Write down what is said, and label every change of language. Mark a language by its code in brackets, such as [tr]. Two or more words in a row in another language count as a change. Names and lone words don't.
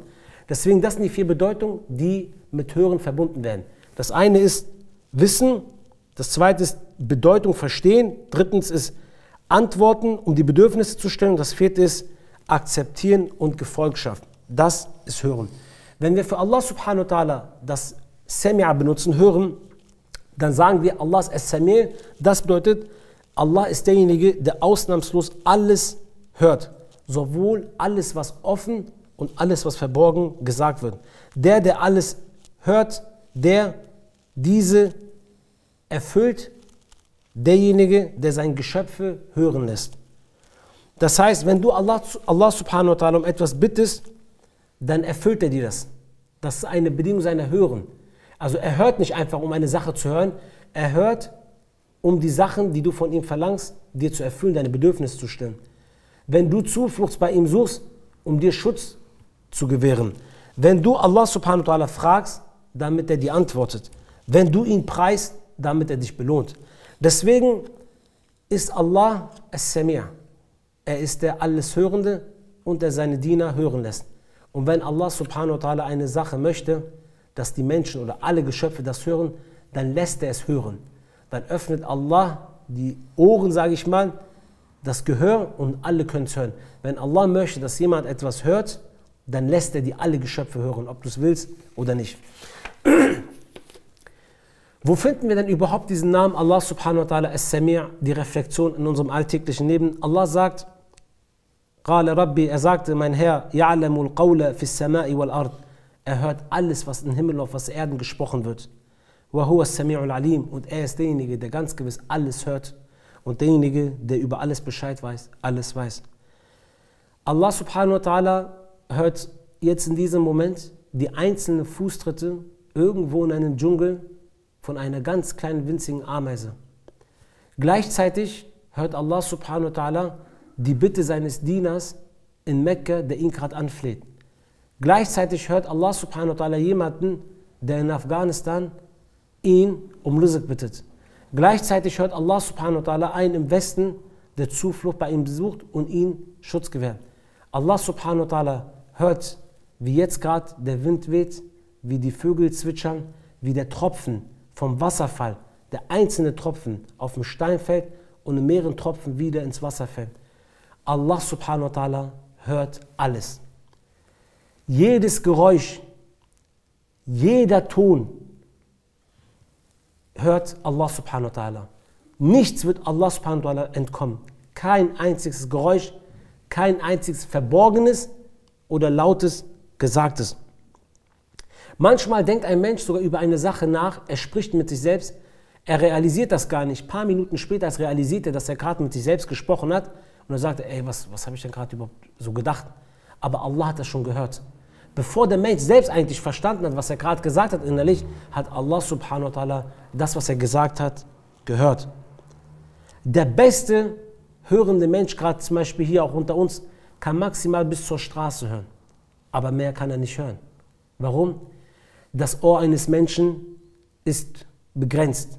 [de] Deswegen, das sind die 4 Bedeutungen, die mit Hören verbunden werden. Das eine ist Wissen, das zweite ist Bedeutung verstehen, drittens ist Antworten, um die Bedürfnisse zu stellen, das vierte ist Akzeptieren und Gefolgschaft. Das ist Hören. Wenn wir für [ar] الله سبحانه وتعالى [de] das Sami'a benutzen, Hören, dann sagen wir, Allah ist As-Sami'. Das bedeutet, Allah ist derjenige, der ausnahmslos alles hört. Sowohl alles, was offen und alles, was verborgen gesagt wird. Der alles hört, der diese erfüllt, derjenige, der seine Geschöpfe hören lässt. Das heißt, wenn du [ar] الله سبحانه وتعالى [de] um etwas bittest, dann erfüllt er dir das. Das ist eine Bedingung seiner Hören. Also er hört nicht einfach, um eine Sache zu hören, er hört, um die Sachen, die du von ihm verlangst, dir zu erfüllen, deine Bedürfnisse zu stillen. Wenn du Zuflucht bei ihm suchst, um dir Schutz zu gewähren. Wenn du [ar] الله سبحانه وتعالى [de] fragst, damit er dir antwortet. Wenn du ihn preist, damit er dich belohnt. Deswegen ist Allah As-Sami'. Er ist der Alleshörende und der seine Diener hören lässt. Und wenn [ar] الله سبحانه وتعالى [de] eine Sache möchte, dass die Menschen oder alle Geschöpfe das hören, dann lässt er es hören. Dann öffnet Allah die Ohren, sage ich mal, das Gehör und alle können es hören. Wenn Allah möchte, dass jemand etwas hört, dann lässt er die alle Geschöpfe hören, ob du es willst oder nicht. Wo finden wir denn überhaupt diesen Namen [ar] الله سبحانه وتعالى [de] As-Sami', die Reflexion in unserem alltäglichen Leben? Allah sagt, [ar] قال ربي, [de] er sagte, mein Herr, [ar] يعلم القول في السماء والأرض. [de] Er hört alles, was im Himmel auf was Erden gesprochen wird. [ar] وهو السميع العليم. [de] Und er ist derjenige, der ganz gewiss alles hört. Und derjenige, der über alles Bescheid weiß, alles weiß. [ar] الله سبحانه وتعالى [de] hört jetzt in diesem Moment die einzelnen Fußtritte irgendwo in einem Dschungel von einer ganz kleinen winzigen Ameise. Gleichzeitig hört [ar] الله سبحانه وتعالى [de] die Bitte seines Dieners in Mekka, der ihn gerade anfleht. Gleichzeitig hört [ar] الله سبحانه وتعالى [de] jemanden, der in Afghanistan ihn um Rizq bittet. Gleichzeitig hört [ar] الله سبحانه وتعالى [de] einen im Westen, der Zuflucht bei ihm besucht und ihm Schutz gewährt. [ar] الله سبحانه وتعالى [de] hört, wie jetzt gerade der Wind weht, wie die Vögel zwitschern, wie der Tropfen vom Wasserfall, der einzelne Tropfen auf dem Stein fällt und in mehreren Tropfen wieder ins Wasser fällt. [ar] الله سبحانه وتعالى [de] hört alles. Jedes Geräusch, jeder Ton hört [ar] الله سبحانه وتعالى. [de] Nichts wird [ar] الله سبحانه وتعالى [de] entkommen. Kein einziges Geräusch, kein einziges Verborgenes oder Lautes, Gesagtes. Manchmal denkt ein Mensch sogar über eine Sache nach, er spricht mit sich selbst, er realisiert das gar nicht. Ein paar Minuten später realisiert er, dass er gerade mit sich selbst gesprochen hat und er sagt, ey, was habe ich denn gerade überhaupt so gedacht? Aber Allah hat das schon gehört. Bevor der Mensch selbst eigentlich verstanden hat, was er gerade gesagt hat innerlich, hat [ar] الله سبحانه وتعالى [de] das, was er gesagt hat, gehört. Der beste hörende Mensch, gerade zum Beispiel hier auch unter uns, kann maximal bis zur Straße hören. Aber mehr kann er nicht hören. Warum? Das Ohr eines Menschen ist begrenzt.